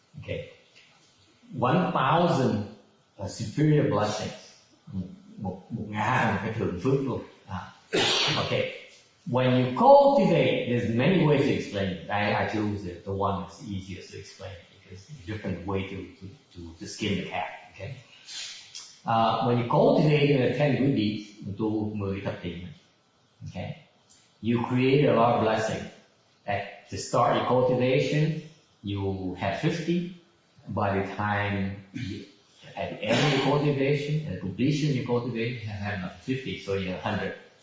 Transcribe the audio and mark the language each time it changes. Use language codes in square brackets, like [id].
[en] Okay. 1,000 superior blessings. [vi] 1,000 cái thượng phước luôn. Okay. [en] When you cultivate, there's many ways to explain it. I chose the one that's easiest to explain because it's a different way to skin the cat. Okay. When you cultivate 10 good deeds, [vi] tu 10 thập thiện. [en] Okay. You create a lot of blessing. To start your cultivation, you have 50. By the time at the end of your cultivation, at the completion of your cultivation, you have 50, so you have 100.